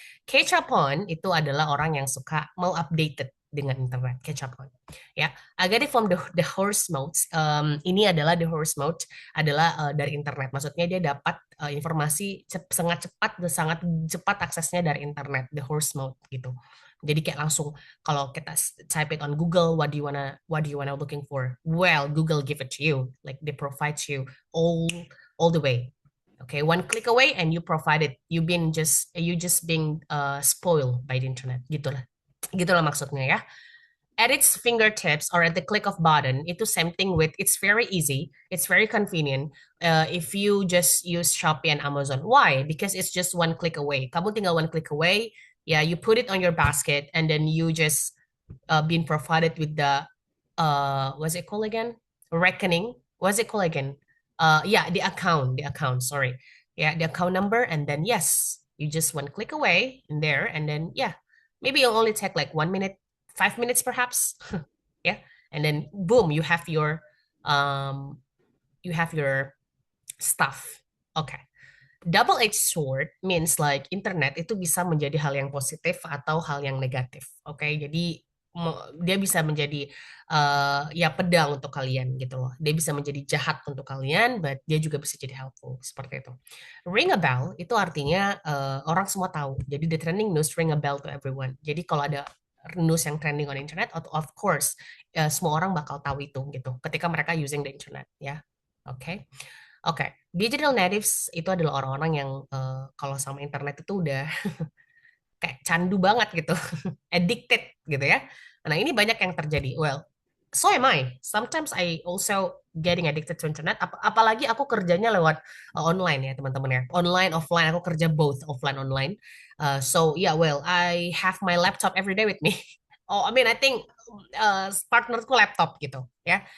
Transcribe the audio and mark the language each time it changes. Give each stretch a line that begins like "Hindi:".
Indonesian: Catch up on itu adalah orang yang suka mau updated dengan internet, catch up on.
English: Ya, I get it from the horse mode.
Indonesian: Ini adalah the horse mode adalah dari internet. Maksudnya dia dapat informasi sangat cepat aksesnya dari internet, the horse mode gitu. Jadi kayak langsung kalau kita
English: type it on Google, what do you wanna looking for? Well, Google give it to you, like they provide you all the way. Okay, one click away and you provide it. You just being spoiled by the internet.
Indonesian: Gitulah maksudnya ya.
English: At its fingertips or at the click of button, itu same thing with, it's very easy, it's very convenient if you just use Shopee and Amazon. Why? Because it's just one click away.
Indonesian: Kamu tinggal
English: one click away, yeah, you put it on your basket and then you just being provided with the, what's it called again? Reckoning. What's it called again? Yeah, the account, sorry. Yeah, the account number, and then yes, You just one click away in there, and then yeah, maybe it'll only take like 1 minute, 5 minutes perhaps. Yeah, and then boom, you have your um stuff. Okay. Double-edged sword means like
Indonesian: internet itu bisa menjadi hal yang positif atau hal yang negatif. Oke, jadi dia bisa menjadi ya pedang untuk kalian gitu loh. Dia bisa menjadi jahat untuk kalian, but dia juga bisa jadi helpful seperti itu.
English: Ring a bell
Indonesian: itu artinya orang semua tahu. Jadi
English: the trending news ring a bell to everyone.
Indonesian: Jadi kalau ada news yang trending on internet, of course semua orang bakal tahu itu gitu. Ketika mereka
English: using the internet
Indonesian: ya. Oke. Oke, digital natives itu adalah orang-orang yang kalau sama internet itu udah kayak candu banget gitu, addicted gitu ya. Nah, ini banyak yang terjadi.
English: Well, so am I. Sometimes I also getting addicted to internet.
Indonesian: Apalagi aku kerjanya lewat online ya, teman-teman ya.
English: Online, offline,
Indonesian: aku kerja
English: both offline, online. So yeah, well, I have my laptop every day with me. Oh, I mean, I think partnerku laptop
Indonesian: gitu ya.